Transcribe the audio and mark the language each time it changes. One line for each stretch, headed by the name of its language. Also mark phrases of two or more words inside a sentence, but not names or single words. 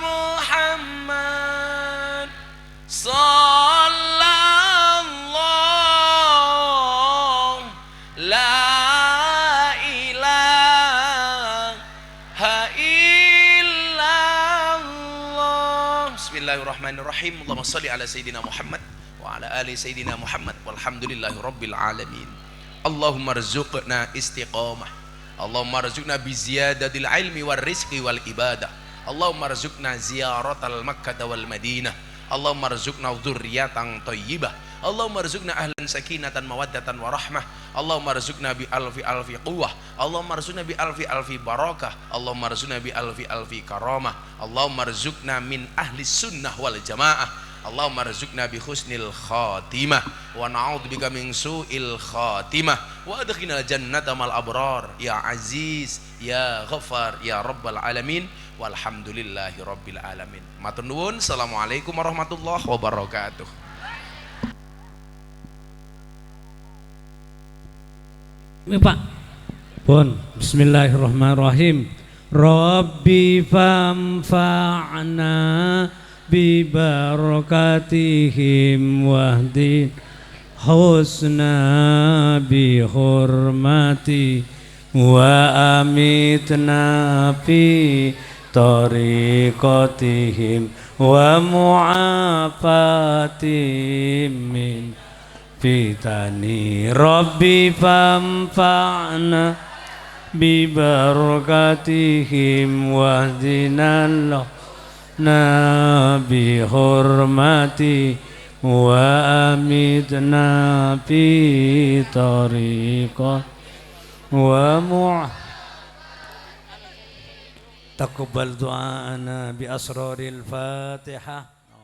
Arabic: محمد صلى الله لا إله إلا الله بسم الله الرحمن الرحيم اللهم صل على سيدنا محمد و على آل سيدنا محمد والحمد لله رب العالمين اللهم ارزقنا استقامة اللهم ارزقنا بزيادة العلم والرزق والعبادة اللهم ارزقنا زيارة مكة والمدينة اللهم ارزقنا ذرية طيبة اللهم ارزقنا أهلا سكينة ومودة ورحمة اللهم ارزقنا بألف ألف قوة اللهم ارزقنا بألف ألف بركة اللهم ارزقنا بألف ألف كرامة اللهم ارزقنا من أهل السنة والجماعة اللهم ارزقنا بحسن الخاتمة ونعوذ بك من سوء الخاتمة وأدخلنا الجنة مع الأبرار يا عزيز يا غفار يا رب العالمين والحمد لله رب العالمين.
Javanese: Matur nuwun.
Arabic: السلام عليكم ورحمة الله وبركاته.
Indonesian: Ini Pak.
Javanese: Pun bismillahirrahmanirrahim.
Arabic: رب فانفعنا ببركاتهم واهد حسنى بحرمة وأمتنا في طريقتهم و ومعافاتهم من فتن رب فانفعنا ببركاتهم واهدنا نبي حرمة وأمتنا في طريقة وتقبل دعاءنا بأسرار الفاتحة.